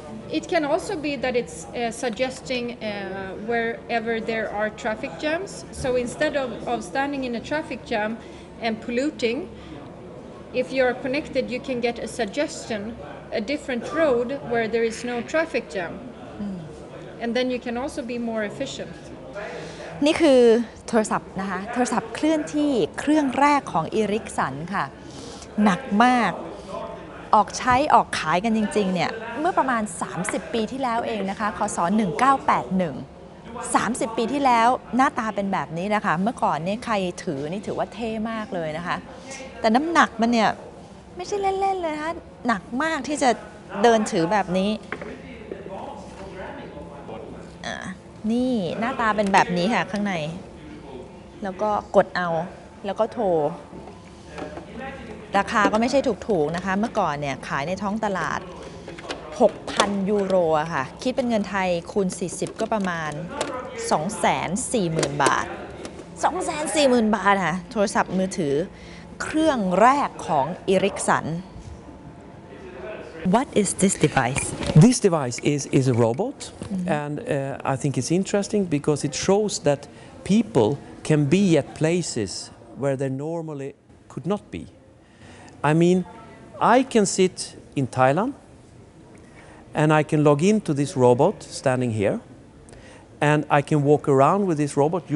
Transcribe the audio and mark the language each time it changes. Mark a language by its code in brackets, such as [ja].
[en] It can also be that it's suggesting wherever there are traffic jams. So instead of standing in a traffic jam and polluting, if you're connected, you can get a suggestion, a different road where there is no traffic jam. And then you can also be more efficient. [th] นี่คือโทรศัพท์นะคะ โทรศัพท์เคลื่อนที่เครื่องแรกของอีริกสันค่ะ หนักมาก ออกขายกันจริงๆเนี่ยเมื่อประมาณ30ปีที่แล้วเองนะคะคศ1981 30ปีที่แล้วหน้าตาเป็นแบบนี้นะคะเมื่อก่อนเนี่ยใครถือนี่ถือว่าเท่มากเลยนะคะแต่น้ำหนักมันเนี่ยไม่ใช่เล่นๆเลยนะคะหนักมากที่จะเดินถือแบบนี้ นี่หน้าตาเป็นแบบนี้ค่ะข้างในแล้วก็กดเอาแล้วก็โทรราคาก็ไม่ใช่ถูกๆนะคะเมื่อก่อนเนี่ยขายในท้องตลาด 6,000 ยูโรอะค่ะคิดเป็นเงินไทยคูณ40ก็ประมาณ 240,000 บาท 240,000 บาทค่ะโทรศัพท์มือถือเครื่องแรกของอีริกสัน [en] What is this device? This device is a robot, and I think it's interesting because it shows that people can be at places where they normally could not be. I mean, I can sit in Thailand and I can log into this robot standing here and I can walk around with this robot.